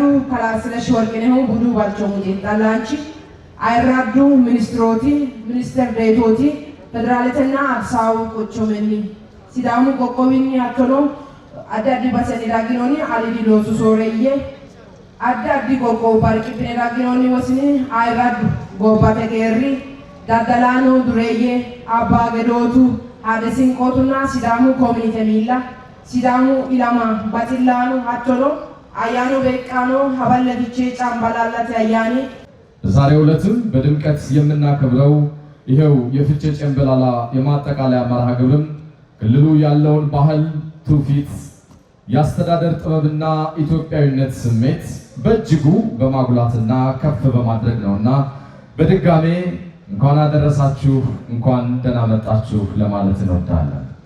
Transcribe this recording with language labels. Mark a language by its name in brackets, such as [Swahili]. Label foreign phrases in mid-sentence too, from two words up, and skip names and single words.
[Sidamo] ከላስለሽ ወርቅነው ቡዱ ባልቾሙቲ ዳላንቺ አይራዱ ሚኒስትሮቲ ሚኒስተር ዴቶቲ ፌደራሊትና አዲሳው ቁጭ ምኒ ሲዳሙ ቆቆቢኒ አቶሎ አዳዲ ባሰኒ ዳጊኖኒ አሊዲ ሎሱ ሶሬየ adda addi qoqqoo barqibne raginoonni wasini ayraddu gobbate keerri daddalaanu dureeyye abbaa gedootu haadha sinqootunna sidaamu kominite miilla sidaamu ilama baxillaanu hattono አያኑ በቃኑ ሀበለፍቼ ጫምባላላት ያያኒ [Amharic] ዛሬው ዕለትም በድምቀት የምናከብረው ይሄው የፍቼ ጨምበላላ የማጠቃለያ መርሃ ግብርም ክልሉ ያለውን ባህል ትውፊት ያስተዳደር ጥበብና ኢትዮጵያዊነት ስሜት በእጅጉ በማጉላትና ከፍ በማድረግ ነውና በድጋሜ እንኳን አደረሳችሁ እንኳን ደህና መጣችሁ ለማለት እንወዳለን።